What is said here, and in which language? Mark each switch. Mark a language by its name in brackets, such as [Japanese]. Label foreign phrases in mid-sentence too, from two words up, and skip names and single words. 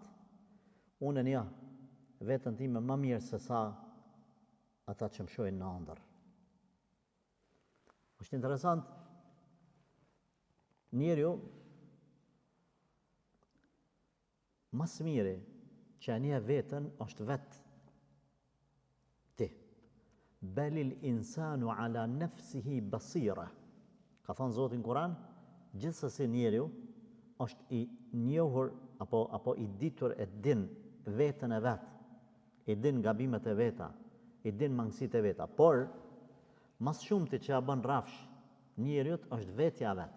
[Albanian] Unë nja, vetën time më mirë se sa ata që më shojnë në ëndër. Është interesant, njeriu mas miri që anja vetën është vetë ti. [Arabic] بل الإنسان على نفسه بصيرة. [Albanian] Ka thënë Zoti në Kur'an, gjithsesi njeriu është i njohur apo i ditur e din vetën e vet, i din gabimet e veta, i din mangësitë e veta, por mas shumti që ja bën rafsh njeriut është vetja vet.